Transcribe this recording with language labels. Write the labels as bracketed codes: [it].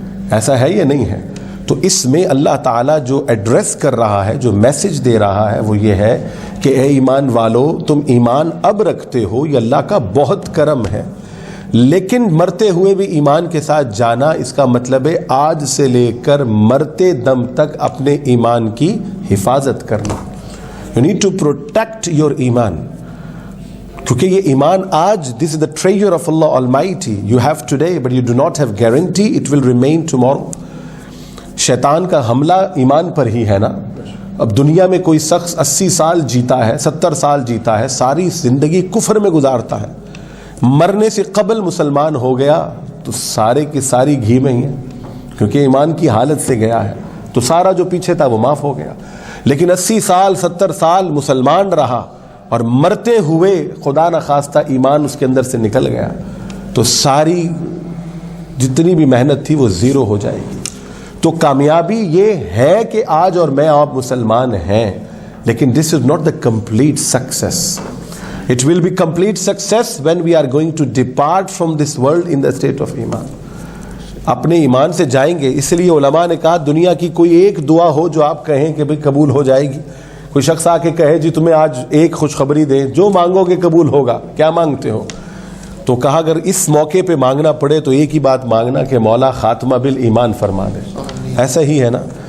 [ur] ایسا ہے یا نہیں ہے؟ تو اس میں اللہ تعالیٰ جو ایڈریس کر رہا ہے، جو میسج دے رہا ہے، وہ یہ ہے کہ اے ایمان والو، تم ایمان اب رکھتے ہو، یہ اللہ کا بہت کرم ہے، لیکن مرتے ہوئے بھی ایمان کے ساتھ جانا، اس کا مطلب ہے آج سے لے کر مرتے دم تک اپنے ایمان کی حفاظت کرنا. [en] You need to protect your ایمان، [ur] کیونکہ یہ ایمان آج [en] this is the treasure of Allah Almighty. You have today but you do not have guarantee it will remain tomorrow. [ur] شیطان کا حملہ ایمان پر ہی ہے نا. اب دنیا میں کوئی شخص 80 سال جیتا ہے، 70 سال جیتا ہے، ساری زندگی کفر میں گزارتا ہے، مرنے سے قبل مسلمان ہو گیا تو سارے کی ساری گھی میں ہی ہے، کیونکہ ایمان کی حالت سے گیا ہے، تو سارا جو پیچھے تھا وہ معاف ہو گیا. لیکن 80 سال 70 سال مسلمان رہا اور مرتے ہوئے خدا نخواستہ ایمان اس کے اندر سے نکل گیا، تو ساری جتنی بھی محنت تھی وہ زیرو ہو جائے گی. تو کامیابی یہ ہے کہ آج اور میں آپ مسلمان ہیں، لیکن [en] this is not the complete success. It will be complete success when we are going to depart from this world in the state of Iman. [ur] اپنے ایمان سے جائیں گے. اس لیے علماء نے کہا دنیا کی کوئی ایک دعا ہو جو آپ کہیں کہ بھئی قبول ہو جائے گی. کوئی شخص آ کے کہے جی تمہیں آج ایک خوشخبری دیں، جو مانگو گے قبول ہوگا، کیا مانگتے ہو؟ تو کہا اگر اس موقع پہ مانگنا پڑے تو ایک ہی بات مانگنا کہ مولا خاتمہ بالایمان فرما دے. ایسا ہی ہے نا.